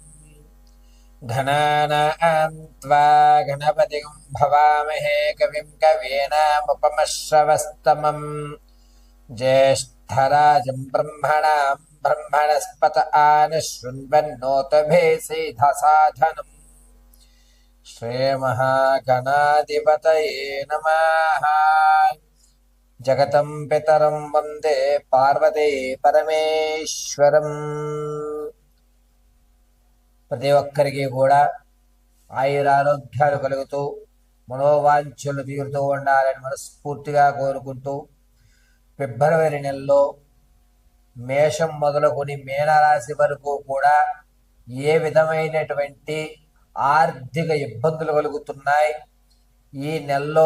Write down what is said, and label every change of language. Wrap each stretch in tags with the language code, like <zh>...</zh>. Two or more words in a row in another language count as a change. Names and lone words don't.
<sa>गणानां त्वा गणपतिं भवामहे कविं कवीनामुपमश्रवस्तमम् ज्येष्ठराजं ब्रह्मणां ब्रह्मणस्पत आनशृण्वन्नोतभे सीधसाधनम् श्रीमहागणाधिपतये नमः। जगतं पितरं वंदे पार्वती परमेश्वरं।</sa> <te>ప్రతి ఒక్కరికి కూడా ఆయురారోగ్యాలు కలుగుతూ మనోవాంఛలు తీరుతూ ఉండాలని మనస్ఫూర్తిగా కోరుకుంటూ ఫిబ్రవరి నెలలో మేషం మొదలుకొని మీనరాశి వరకు కూడా ఏ విధమైనటువంటి ఆర్థిక ఇబ్బందులు కలుగుతున్నాయి, ఈ నెలలో</te>